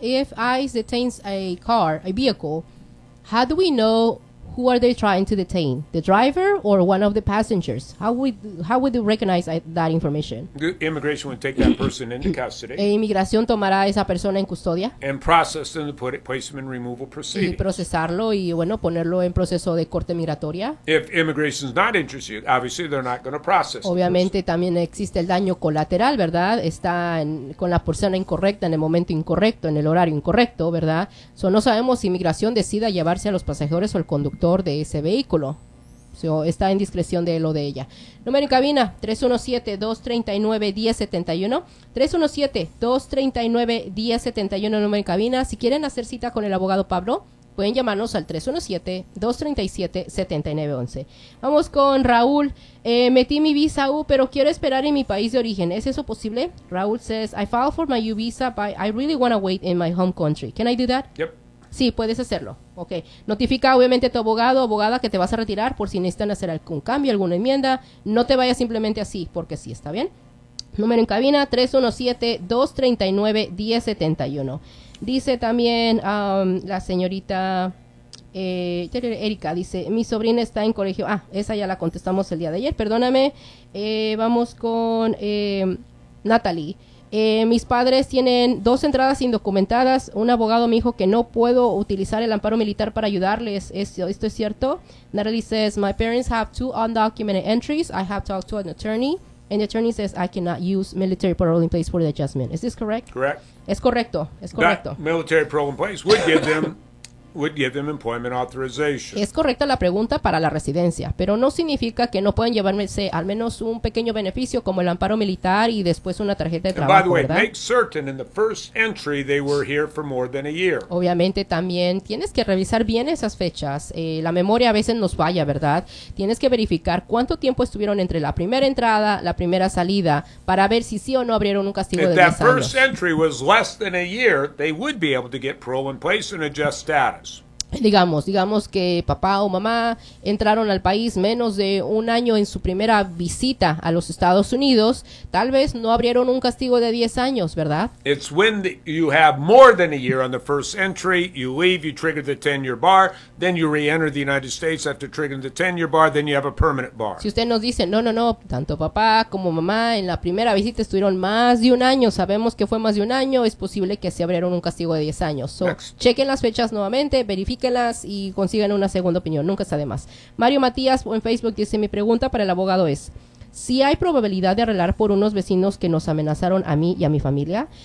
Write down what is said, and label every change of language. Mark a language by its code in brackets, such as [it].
[en] If ICE detains a vehicle, how do we know who are they trying to detain? The driver or one of the passengers? How would you recognize that information? The immigration would take that person into custody. [es] E inmigración tomará esa persona en custodia. [en] And process them to place them in removal proceedings. [es] Y procesarlo y bueno, ponerlo en proceso de corte migratoria. [en] If immigration is not interested, obviously they're not going to process. [es] Obviamente también existe el daño colateral, ¿verdad? Está con la persona incorrecta en el momento incorrecto, en el horario incorrecto, ¿verdad? So, no sabemos si inmigración decida llevarse a los pasajeros o el conductor de ese vehículo. So, está en discreción de él o de ella. Número en cabina, 317-239-1071. 317-239-1071, número en cabina. Si quieren hacer cita con el abogado Pablo, pueden llamarnos al 317-237-7911. Vamos con Raúl. Metí mi visa U, pero quiero esperar en mi país de origen. ¿Es eso posible? [en] Raúl says, I filed for my U visa, but I really want to wait in my home country. Can I do that? Yep. [es] Sí, puedes hacerlo. Ok. Notifica, obviamente, a tu abogado o abogada que te vas a retirar por si necesitan hacer algún cambio, alguna enmienda. No te vayas simplemente así, porque sí, ¿está bien? Número en cabina, 317-239-1071. Dice también la señorita Erika, dice, mi sobrina está en colegio. Ah, esa ya la contestamos el día de ayer, perdóname. Vamos con Natalie. Mis padres tienen 2 entradas indocumentadas. Un abogado me dijo que no puedo utilizar el amparo militar para ayudarles. ¿Esto es cierto? [en] Natalie says, my parents have 2 undocumented entries. I have talked to an attorney. And the attorney says, I cannot use military parole in place for the adjustment. Is this correct? Correct. [es] Es correcto. [en] That military parole in place would give them... would give them employment authorization. [es] Es correcta la pregunta para la residencia, pero no significa que no puedan llevarse al menos un pequeño beneficio como el amparo militar y después una tarjeta de trabajo, [en] ¿verdad? By the way, [es] ¿verdad? [en] Make certain in the first entry they were here for more than a year. [es] Obviamente también tienes que revisar bien esas fechas. La memoria a veces nos falla, ¿verdad? Tienes que verificar cuánto tiempo estuvieron entre la primera entrada, la primera salida, para ver si sí o no abrieron un castigo [en] if [es] de 10 años. [en] If that first entry was less than a year, they would be able to get parole in place and adjust status. [es] Digamos que papá o mamá entraron al país menos de 1 año en su primera visita a los Estados Unidos, tal vez no abrieron un castigo de 10 años, ¿verdad? [en] It's when you have more than a year on the first entry, you leave, you trigger the 10-year bar, then you re-enter the United States after triggering the 10-year bar, then you have a permanent bar. [es] Si usted nos dice, no, tanto papá como mamá en la primera visita estuvieron más de 1 año, sabemos que fue más de 1 año, es posible que se abrieron un castigo de 10 años. So, chequen las fechas nuevamente, verifíquenlas y consigan una segunda opinión, nunca está de más. Mario Matías en Facebook dice, mi pregunta para el abogado es, ¿si hay probabilidad de arreglar por unos vecinos que nos amenazaron a mí y a mi familia?